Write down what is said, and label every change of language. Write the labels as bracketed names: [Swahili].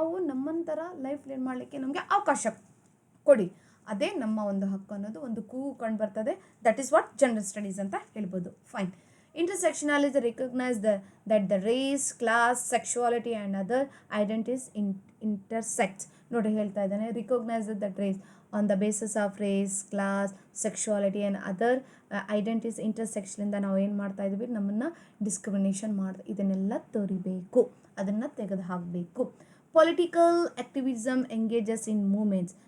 [Kannada] ನಮ್ಮಂಥರ life lead ಮಾಡಲಿಕ್ಕೆ ನಮಗೆ ಅವಕಾಶ ಕೊಡಿ. ಅದೇ ನಮ್ಮ ಒಂದು ಹಕ್ಕು ಅನ್ನೋದು ಒಂದು ಕೂಗು ಕಂಡು ಬರ್ತದೆ. [English] that is what gender studies [Kannada] ಅಂತ ಹೇಳ್ಬೋದು. [English] Fine. Intersectionality recognizes that the race, class, sexuality and other identities intersect. [Kannada] ನೋಡಿ ಹೇಳ್ತಾ ಇದ್ದಾನೆ, [English] recognise that race on the basis of race, class, sexuality and other identities [Kannada] ಇಂಟರ್ಸೆಕ್ಷನಿಂದ ನಾವು ಏನು ಮಾಡ್ತಾ ಇದ್ದೀವಿ, ನಮ್ಮನ್ನು ಡಿಸ್ಕ್ರಿಮಿನೇಷನ್ ಇದನ್ನೆಲ್ಲ ತೋರಿಬೇಕು, ಅದನ್ನು ತೆಗೆದು ಹಾಕಬೇಕು. [English] Political activism engages in movements